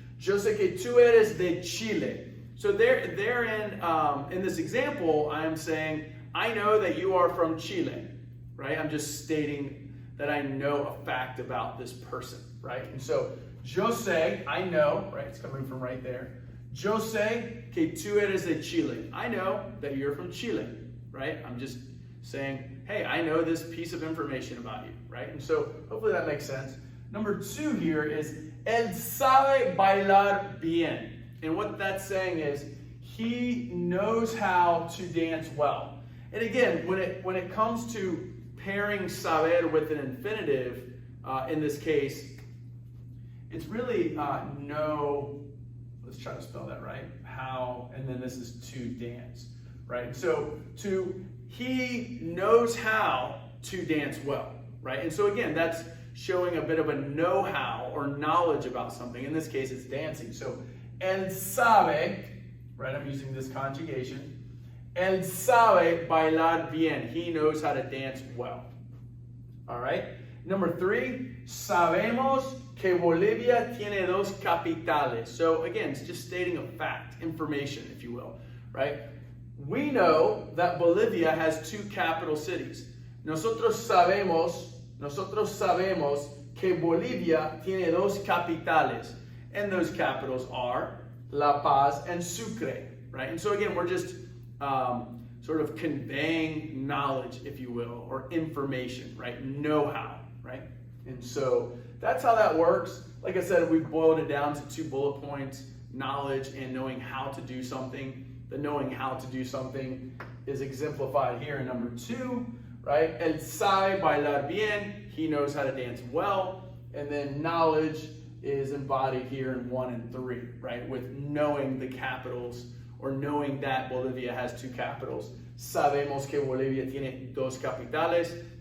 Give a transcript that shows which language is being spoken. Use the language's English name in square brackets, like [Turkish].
[Spanish] Yo sé que tú eres de Chile. [English] So in this example, I am saying, I know that you are from Chile, right? I'm just stating that I know a fact about this person, right? And so, [Spanish] yo sé, [English] I know, right? It's coming from right there. [Spanish] Yo sé que tú eres de Chile. [English] I know that you're from Chile, right? I'm just saying, hey, I know this piece of information about you, right? And so, hopefully that makes sense. Number 2 here is, [Spanish] él sabe bailar bien. [English] And what that's saying is, he knows how to dance well. And again, when it comes to pairing saber with an infinitive, in this case, it's really know, let's try to spell that right, how, and then this is to dance, right? So he knows how to dance well, right? And so again, that's showing a bit of a know-how or knowledge about something. In this case, it's dancing. So, él sabe, right, I'm using this conjugation, [Spanish] él sabe bailar bien. [English] He knows how to dance well. All right. [Spanish] Number 3, sabemos que Bolivia tiene 2 capitales. [English] So again, it's just stating a fact, information, if you will, right? We know that Bolivia has 2 capital cities. [Spanish] Nosotros sabemos que Bolivia tiene 2 capitales. [English] And those capitals are La Paz and Sucre, right? And so again, we're just sort of conveying knowledge, if you will, or information, right? Know-how, right? And so that's how that works. Like I said, we've boiled it down to 2 bullet points, knowledge and knowing how to do something. The knowing how to do something is exemplified here in number 2, right? [Spanish] El sabe bailar bien. [English] He knows how to dance well. And then knowledge is embodied here in 1 and 3, right? With knowing the capitals, or knowing that Bolivia has 2 capitals. [Spanish] Sabemos que Bolivia tiene 2 capitales.